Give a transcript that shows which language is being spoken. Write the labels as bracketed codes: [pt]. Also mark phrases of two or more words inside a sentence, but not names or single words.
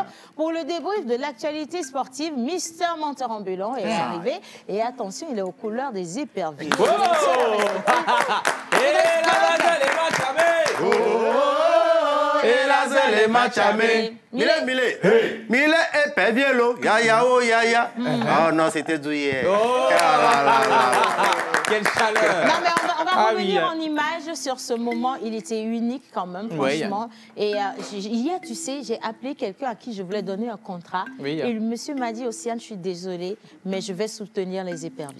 [fr] pour le débrief de l'actualité sportive, Mister Menteur Ambulant est arrivé. Et attention, il est aux couleurs des éperviers. Oh. Et la zèle est machamé. Et la zèle est machamé. Mille épervier l'eau. Ya ya oh ya ya. Oh non, c'était douillet. Oh. Ah là là là. Quelle chaleur. Non, mais on va Ah revenir oui. en image sur ce moment. Il était unique quand même, Oui. franchement. Et hier, tu sais, j'ai appelé quelqu'un à qui je voulais donner un contrat. Oui. Et le monsieur m'a dit, Océane, je suis désolée, mais je vais soutenir les éperviers.